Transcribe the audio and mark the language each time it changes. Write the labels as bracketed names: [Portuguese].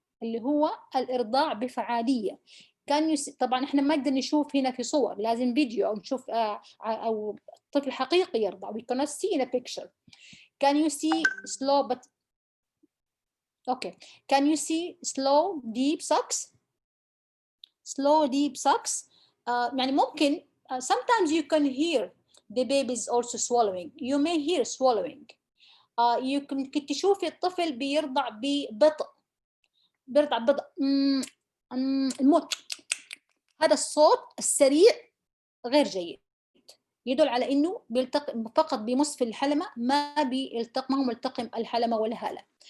[Arabic] اللي هو الإرضاع بفعالية. طبعا احنا ما نقدر نشوف هنا في صور، لازم فيديو أو نشوف أو طفل حقيقي يرضع. [English] We cannot see in a picture. Can you see slow but okay. Can you see slow deep sucks? Slow deep sucks. [Arabic] يعني ممكن [English] sometimes you can hear the baby is also swallowing. You may hear swallowing. [Arabic] يمكن تشوفي الطفل بيرضع ببطء، بيرضع ببطء. الموت، هذا الصوت السريع غير جيد، يدل على انه بيلتقم فقط بمص في الحلمة، ما بيلتقم، ما هو ملتقم الحلمة والهالة.